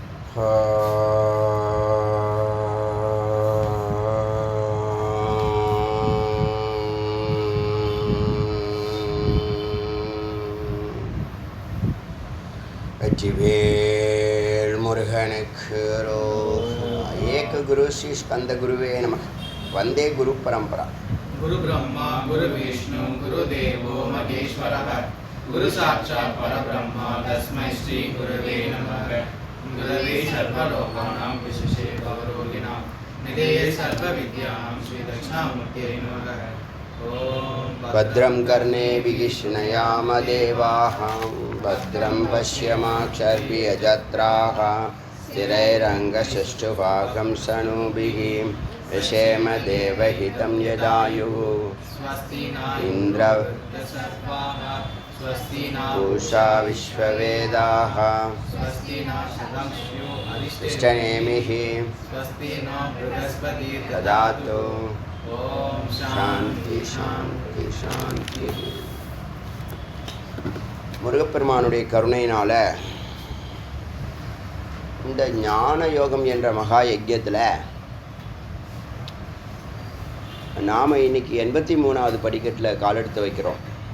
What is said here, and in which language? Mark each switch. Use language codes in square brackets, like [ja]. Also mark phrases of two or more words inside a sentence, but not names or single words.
[ta] வெற்றிவேல் முருகனுக்கு [sa] एक गुरु श्री स्कन्द गुरवे नमः. वन्दे गुरु परम्परा. गुरु ब्रह्मा गुरु विष्णु गुरु देवो महेश्वरः गुरु साक्षात् परब्रह्म तस्मै श्री गुरवे नमः. गुरवे सर्वलोकानां भिषजे भवरोगिणां निधये सर्व विद्यानां श्री दक्षिणामूर्तये नमः. भद्रं कर्णेभिः शृणुयामदेवाः भद्रं पश्येमाक्षभिर्यजत्राः स्थिरैरङ्गसुष्ठुभागं सनूभिः यशेम देवहितं यदायुः इन्द्र पूषा विश्ववेदाः इष्टनेमिः ददातु. शान्ति शान्ति शान्ति. [ta] முருகப்பெருமானுடைய கருணையினால் இந்த ஞான யோகம் என்ற மகா யஜ்யத்தில் நாம் இன்னைக்கு 83வது படிக்கட்டில் காலெடுத்து வைக்கிறோம்.